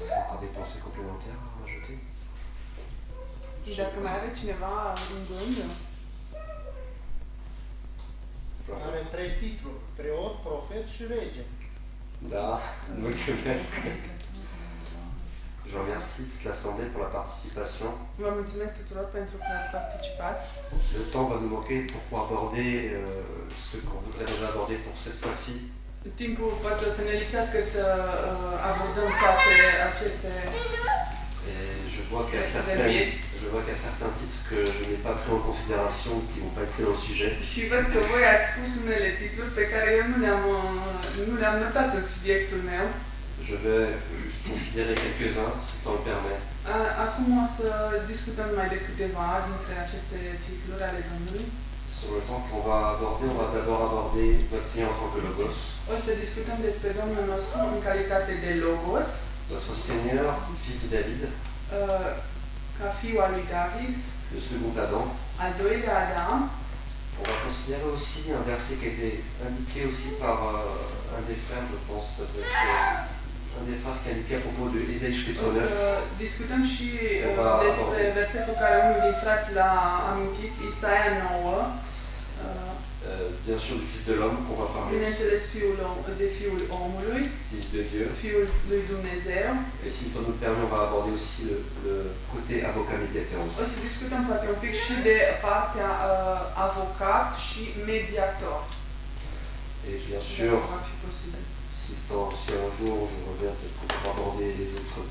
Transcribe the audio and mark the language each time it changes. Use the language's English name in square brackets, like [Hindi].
[French] Pas des pensées complémentaires à rajouter? [Romanian] Și dacă mai are cineva un gând, are 3 titluri, preot, profet și rege. Da, mulțumesc. [French] Je remercie toute l'Assemblée pour la participation. [Romanian] vă mulțumesc tuturor pentru că ați participat. [French] Le temps va nous manquer pour aborder ce qu'on voudrait déjà aborder pour cette fois-ci. [Romanian] Timpul poate o să ne lipsească să abordăm toate aceste... [French] Et je vois qu'il y a certains titres que je n'ai pas pris en considération, qui ne vont pas être pris dans le sujet. [Romanian] Și văd că voi ați spus unele titluri pe care eu nu le-am notat în subiectul meu. [French] Je vais juste considérer quelques-uns, si le temps le permet. [Romanian] Acum o să discutăm numai de câteva dintre aceste titluri ale Domnului. [French] Sur le temps qu'on va aborder, on va d'abord aborder notre Seigneur en tant que Logos. [Romanian] O să discutăm despre Domnul nostru în calitate de Logos, [French] Notre Seigneur, fils de David, [Romanian] ca fiul al lui David, [French] le second Adam. [Romanian] al doilea Adam. [French] On va considérer aussi un verset qui a été indiqué aussi par un des frères, je pense, ça doit être un des frères qui a indiqué à propos de Ésaïe chapitre [Romanian] O să [French] 9. [Romanian] discutăm și despre versetul care unul din frați l-a amintit, Isaia 9, [French] Bien sûr, du Fils de l'homme qu'on va parler, [Romanian] bineînțeles de Fiul omului, [French] Fils de Dieu. [Romanian] Fiul lui Dumnezeu. [French] Et si le temps nous le permet, on va aborder aussi le côté avocat médiateur [Romanian] O [French] aussi. [Romanian] să discutăm poate un pic și de partea avocat și mediator. [French] Et bien [Romanian] Dacă [French] sûr, [Romanian] va fi posibil. [French] si un jour je reviens peut-être pour aborder les autres